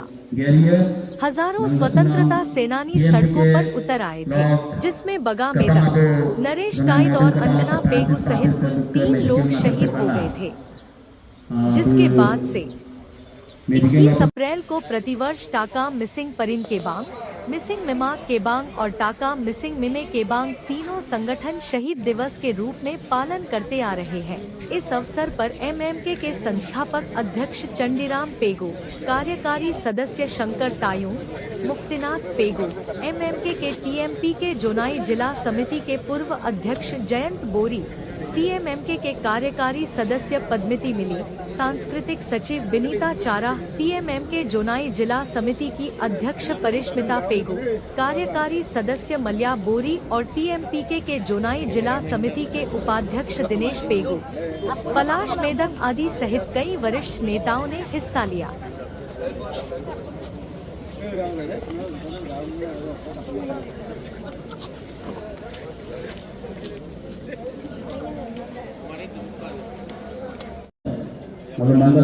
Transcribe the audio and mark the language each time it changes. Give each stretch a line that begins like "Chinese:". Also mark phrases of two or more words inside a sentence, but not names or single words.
Hindi: हजारों स्वतंत्रता सेनानी सड़कों पर उतर आए थे, जिसमें बगा मेदा, नरेश टाइद और अंजना पेगु सहित कुल 3 लोग शहीद हो गए थे, जिसके बाद से 21 अप्रैल को प्रतिवर्ष टाका मिसिंग परिन केबांग, मिसिंग मिमा केबांग और टाका मिसिंग मिमे केबांग तीनों संगठन शहीद दिवस के रूप में पालन करते आ रहे हैं। इस अवसर पर एमएमके के संस्थापक अध्यक्ष चंडीराम पेगु, कार्यकारी सदस्य शंकर तायुंग, मुक्तिनाथ पेगु, एमएमके के टीएमपीके जोनाई जिला समिति के पूर्व अध्यक्ष जयंत बोरी, टीएमएमके के कार्यकारी सदस्य पद्मिती मिली, सांस्कृतिक सचिव बिनीता चारा, टीएमएमके जोनाई जिला समिति की अध्यक्ष परिश्मिता पेगु, कार्यकारी सदस्य मल्या बोरी और टीएमपीके के जोनाई जिला समिति के उपाध्यक्ष दिनेश पेगु, पलाश मेदक आदि सहित कई वरिष्ठ नेताओं ने हिस्सा लिया। Kalau mangga